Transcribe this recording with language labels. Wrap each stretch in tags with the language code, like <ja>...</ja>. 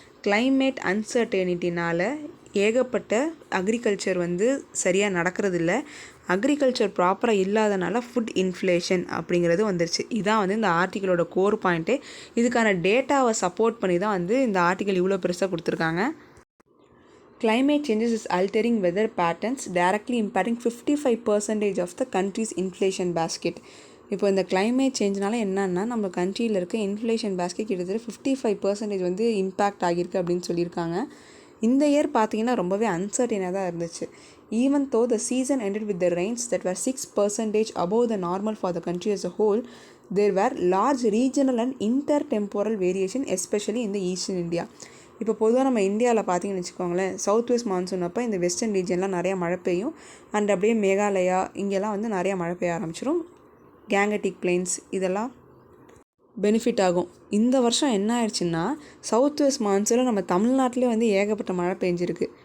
<ta>Climate அன்சர்டனிட்டினால் ஏகப்பட்ட agriculture வந்து சரியாக நடக்கிறதில்ல. அக்ரிகல்ச்சர் ப்ராப்பராக இல்லாதனால ஃபுட் இன்ஃப்ளேஷன் அப்படிங்கிறது வந்துருச்சு. இதான் வந்து இந்த ஆர்டிக்கிளோட கோர் பாயிண்ட்டே. இதுக்கான டேட்டாவை சப்போர்ட் பண்ணி தான் வந்து இந்த ஆர்டிக்கல் இவ்வளோ பெருசாக கொடுத்துருக்காங்க.</ta> <en>Climate changes is altering weather patterns, directly impacting 55% of the country's inflation basket.</en> <ta>இப்போ இந்த climate சேஞ்ச்னால என்னன்னா நம்ம கண்ட்ரியில் இருக்க இன்ஃப்ளேஷன் பேஸ்கெட் கிட்டத்தட்ட 55% வந்து இம்பேக்ட் ஆகியிருக்கு அப்படின்னு சொல்லியிருக்காங்க. இந்த இயர் பார்த்தீங்கன்னா ரொம்பவே அன்சர்டனாக தான் இருந்துச்சு.</ta> <en>Even though the season ended with the rains that were 6% above the normal for the country as a whole, there were large regional and intertemporal variation, especially in the eastern India.</en> <ta>இப்போ பொதுவாக நம்ம இந்தியாவில் பார்த்தீங்கன்னு வச்சுக்கோங்களேன், south west monsoon அப்போ இந்த western ரீஜன்லாம் நிறையா மழை பெய்யும். அண்ட் அப்படியே மேகாலயா இங்கெல்லாம் வந்து நிறையா மழை பெய்ய ஆரம்பிச்சிடும். கேங்கட்டிக் பிளெயின்ஸ் இதெல்லாம் பெனிஃபிட் ஆகும். இந்த வருஷம் என்ன ஆயிடுச்சுன்னா, சவுத் வெஸ்ட் மான்சூனில் நம்ம தமிழ்நாட்டிலே வந்து ஏகப்பட்ட மழை பெஞ்சிருக்கு.</ta>